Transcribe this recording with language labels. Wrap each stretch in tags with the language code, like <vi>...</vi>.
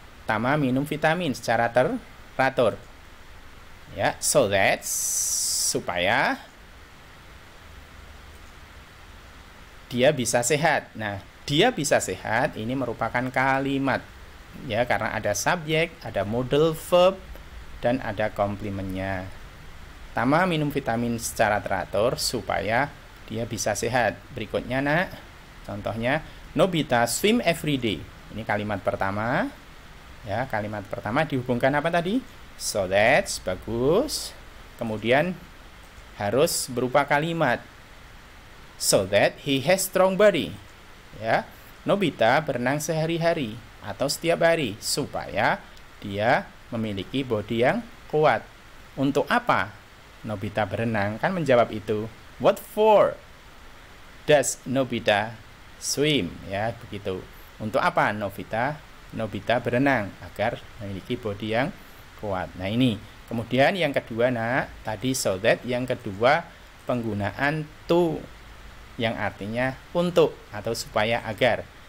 <id>Tama minum vitamin secara teratur. Ya,</id> <en>so that,</en> <id>supaya dia bisa sehat. Nah, dia bisa sehat ini merupakan kalimat. Ya, karena ada subjek, ada modal verb, dan ada komplementnya. Tama minum vitamin secara teratur supaya dia bisa sehat. Berikutnya, nak, contohnya,</id> <en>Nobita swim every day.</en> <id>Ini kalimat pertama. Ya, kalimat pertama dihubungkan apa tadi?</id> <en>So that,</en> <id>bagus. Kemudian harus berupa kalimat.</id> <en>so that he has strong body.</en> <id>Ya, Nobita berenang sehari-hari atau setiap hari supaya dia memiliki body yang kuat. Untuk apa Nobita berenang? Kan menjawab itu.</id> <en>What for does Nobita swim?</en> <id>Ya, begitu. Untuk apa Nobita berenang? Agar memiliki body yang kuat. Nah, ini. Kemudian yang kedua, nak, tadi</id> <en>so that,</en> <id>yang kedua penggunaan to yang artinya untuk atau supaya, agar.</id>